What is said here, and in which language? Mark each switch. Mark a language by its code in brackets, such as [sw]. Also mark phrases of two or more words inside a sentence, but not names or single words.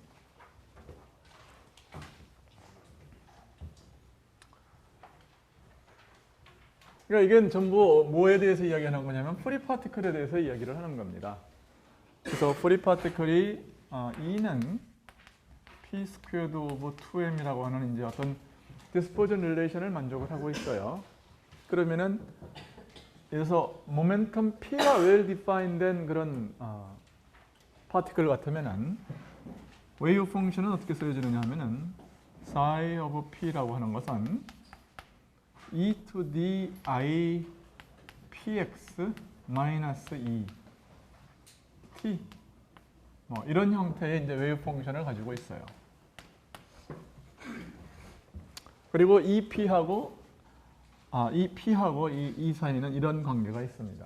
[ko] 그러니까 이건 전부 뭐에 대해서 이야기하는 거냐면 [en] free particle [ko] 대해서 이야기를 하는 겁니다. 그래서 [en] free particle [ko] E는 [en] P squared of 2M [ko] 이라고 하는 이제 어떤 [en] dispersion relation [ko] 만족을 하고 있어요. 그러면은 그래서 모멘텀 P가 [en] well defined [ko] 된 그런 파티클 같으면은 [en] wave function [ko] 어떻게 써지느냐 하면은 [en] psi of P [ko] 라고 하는 것은 [en] e to the I px minus e t [ko] 뭐 이런 형태의 이제 [en] wave function [ko] 가지고 있어요. 그리고 이 p하고 이 사이는 이런 관계가 있습니다.